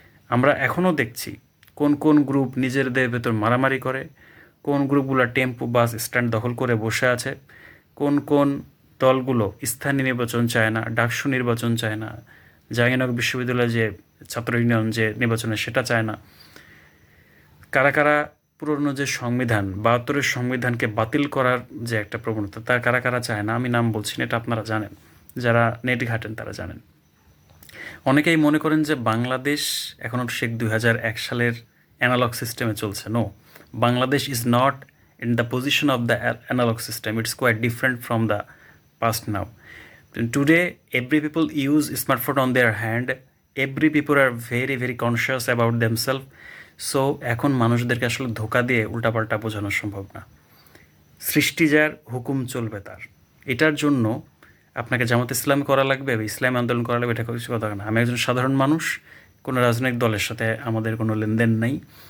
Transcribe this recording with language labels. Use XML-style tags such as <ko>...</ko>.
<bn>আমরা এখনও দেখছি কোন কোন গ্রুপ নিজেদের ভেতর মারামারি করে, কোন গ্রুপগুলো টেম্পো বাস স্ট্যান্ড দখল করে বসে আছে, কোন কোন দলগুলো স্থানীয় নির্বাচন চায় না, ডাকসু নির্বাচন চায় না, জাহাঙ্গীরনগর বিশ্ববিদ্যালয়ে যে ছাত্র ইউনিয়ন যে নির্বাচনে সেটা চায় না, কারা কারা পুরনো যে সংবিধান 72-এর সংবিধানকে বাতিল করার যে একটা প্রবণতা, তা কারা কারা চায় না, আমি নাম বলছি না, এটা আপনারা জানেন, যারা নেট ঘাটেন তারা জানেন। অনেকেই মনে করেন যে বাংলাদেশ এখনও শেখ 2001 সালের অ্যানালগ সিস্টেমে চলছে।</bn> <en>No, Bangladesh is not in the position of the analogue system, it's quite different from the past now. Today, every people use smartphone on their hand. Every people are very, very conscious about themselves. So,</en> <bn>এখন মানুষদেরকে আসলে ধোকা দিয়ে উল্টাপাল্টা বোঝানো সম্ভব না। সৃষ্টি যার, হুকুম চলবে তার। এটার জন্য আপনাকে জামাত ইসলাম করা লাগবে বা ইসলাম আন্দোলন করা লাগবে, এটা কিছু কথা না। আমি একজন সাধারণ মানুষ, কোনো রাজনৈতিক দলের সাথে আমাদের কোনো লেনদেন নেই।</bn>